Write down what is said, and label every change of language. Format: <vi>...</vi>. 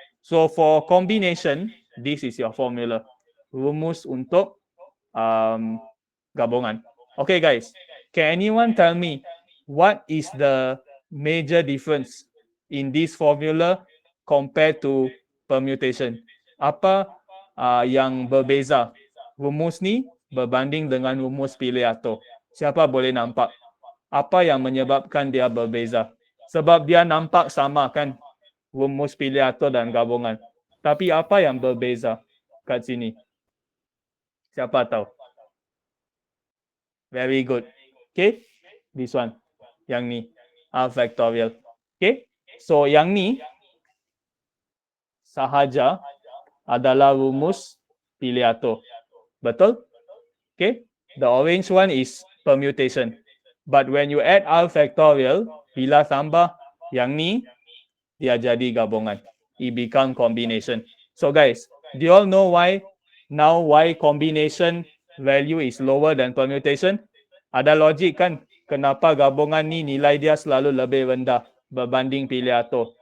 <en>So for combination, this is your formula.</en> <ms>Rumus untuk gabungan.</ms> <en>Okay, guys. Can anyone tell me what is the major difference in this formula compared to permutation?</en> <ms>Apa yang berbeza rumus ni berbanding dengan rumus pilih atau? Siapa boleh nampak? Apa yang menyebabkan dia berbeza? Sebab dia nampak sama kan, rumus pilih atau dan gabungan. Tapi apa yang berbeza kat sini? Siapa tahu?</ms> <en>Very good. Okay, this one.</en> <ms>Yang ni,</ms> <en>R factorial.</en> <ms>Okay, so yang ni sahaja adalah rumus pilih atau. Betul?</ms> <en>Okay, the orange one is permutation. But when you add R factorial,</en> <ms>bila tambah yang ni, dia jadi gabungan.</ms> <en>It become combination. So guys, do you all know why combination value is lower than permutation?</en> <ms>Ada logik kan? Kenapa gabungan ni nilai dia selalu lebih rendah berbanding pilih atau?</ms>